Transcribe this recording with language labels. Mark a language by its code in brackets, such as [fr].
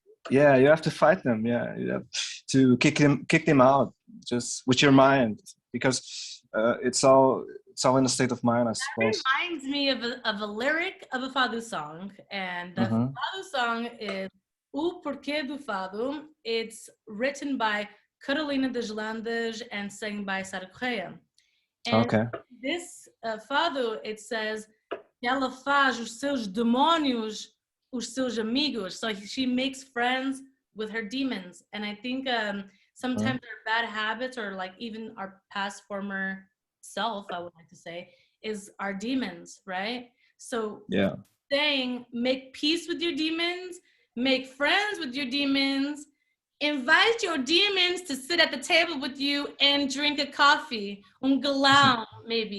[en] Yeah, you have to fight them. Yeah, you have to kick them out just with your mind, because it's all in a state of mind, I suppose. That reminds me of a lyric of a Fado song, and the Fado song is O Porquê do Fado. It's written by Carolina das Landas and sung by Sara Correia. And this Fado, it says, [pt] ela faz os seus demônios os seus amigos. [en] So she makes friends with her demons. And I think sometimes our bad habits, or like even our past former self, I would like to say, is our demons, right? So saying make peace with your demons, make friends with your demons, invite your demons to sit at the table with you and drink a coffee, galão, maybe.